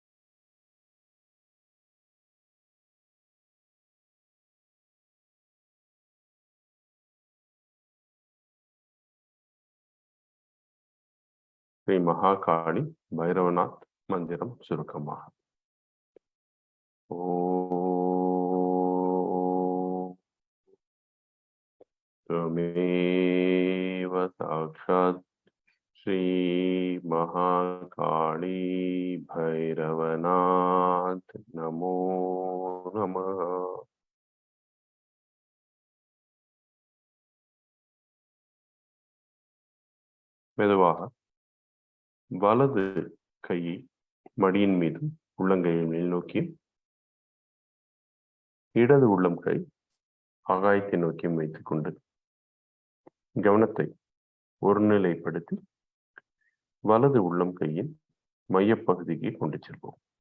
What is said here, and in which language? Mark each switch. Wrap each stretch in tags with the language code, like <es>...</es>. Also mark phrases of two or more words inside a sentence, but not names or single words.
<ta>ஸ்ரீ மகாகாளி பைரவநாத் மந்திரம் சுருக்கமாக.</ta> <sa>त्वमेव साक्षात् श्री महाकाली भैरवनाथ नमो नमः.</sa> <ta>மெதுவாக வலது கையை மடியின் மீதும் உள்ளங்கையை மேல் நோக்கி, இடது உள்ளம் கை ஆகாயத்தை நோக்கியும் வைத்துக் கொண்டு கவனத்தை ஒருநிலைப்படுத்தி வலது உள்ளம் கையின் மையப்பகுதிக்கு கொண்டு செல்வோம்.</ta>